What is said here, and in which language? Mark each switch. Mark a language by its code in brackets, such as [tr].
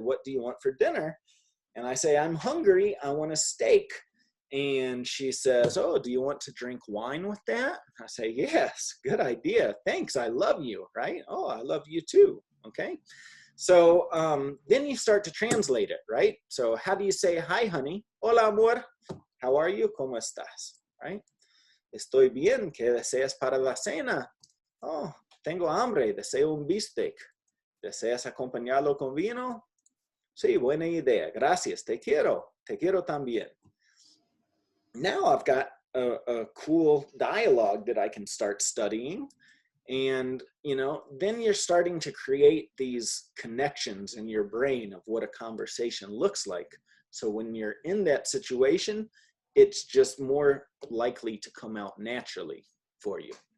[en] What do you want for dinner? And I say, I'm hungry. I want a steak. And she says, oh, do you want to drink wine with that? I say, yes, good idea. Thanks. I love you, right? Oh, I love you too. Okay. So then you start to translate it, right? So how do you say, hi, honey? [es] Hola, amor. [en] How are you? [es] ¿Cómo estás? Right? Estoy bien. ¿Qué deseas para la cena? Oh, tengo hambre, deseo un bistec. ¿Deseas acompañarlo con vino? Sí, buena idea. Gracias. Te quiero también. [en] Now I've got a cool dialogue that I can start studying. And, you know, then you're starting to create these connections in your brain of what a conversation looks like. So when you're in that situation, it's just more likely to come out naturally for you.